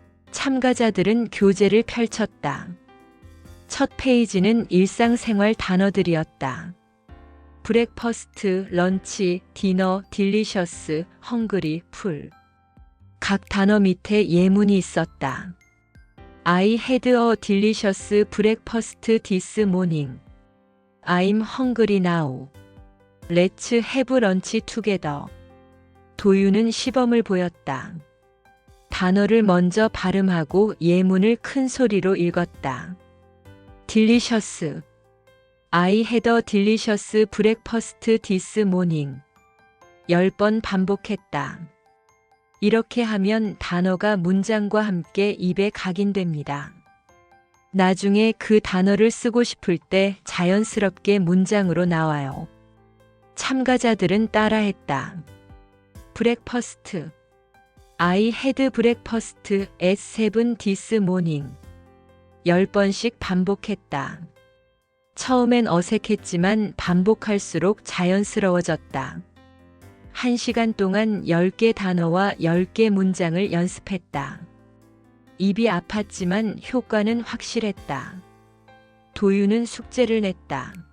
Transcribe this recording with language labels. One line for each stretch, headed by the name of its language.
Korean: 참가자들은 교재를 펼쳤다. 첫 페이지는 일상생활 단어들이었다.
English: 브렉퍼스트, 런치, 디너, 딜리셔스, 헝그리, 풀.
Korean: 각 단어 밑에 예문이 있었다.
English: I had a delicious breakfast this morning. I'm hungry now. Let's have lunch together.
Korean: 도윤은 시범을 보였다. 단어를 먼저 발음하고 예문을 큰 소리로 읽었다.
English: delicious. I had a delicious breakfast this morning.
Korean: 10번 반복했다. 이렇게 하면 단어가 문장과 함께 입에 각인됩니다. 나중에 그 단어를 쓰고 싶을 때 자연스럽게 문장으로 나와요. 참가자들은 따라했다. breakfast.
English: I had breakfast at 7 this morning.
Korean: 10번씩 반복했다. 처음엔 어색했지만 반복할수록 자연스러워졌다. 1시간 동안 10개 단어와 10개 문장을 연습했다. 입이 아팠지만 효과는 확실했다. 도윤은 숙제를 냈다.